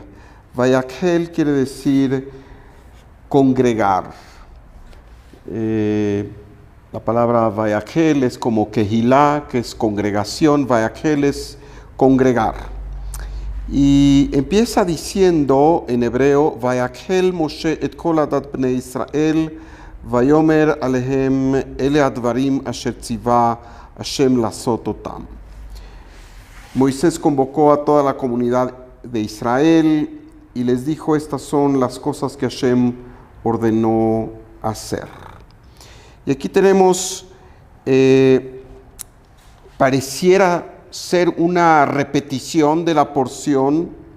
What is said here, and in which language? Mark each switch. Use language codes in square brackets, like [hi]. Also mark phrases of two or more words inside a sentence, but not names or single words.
[es] Vayakhel quiere decir congregar. La palabra Vayakhel es como Kehilá, que es congregación. Vayakhel es congregar. Y empieza diciendo en hebreo, [he] ויקהל משה את כל עדת בני ישראל, ויאמר אלהם אלה הדברים אשר צוה השם לעשות אתם. [es] Moisés convocó a toda la comunidad de Israel y les dijo, estas son las cosas que Hashem ordenó hacer. Y aquí tenemos, pareciera ser una repetición de la porción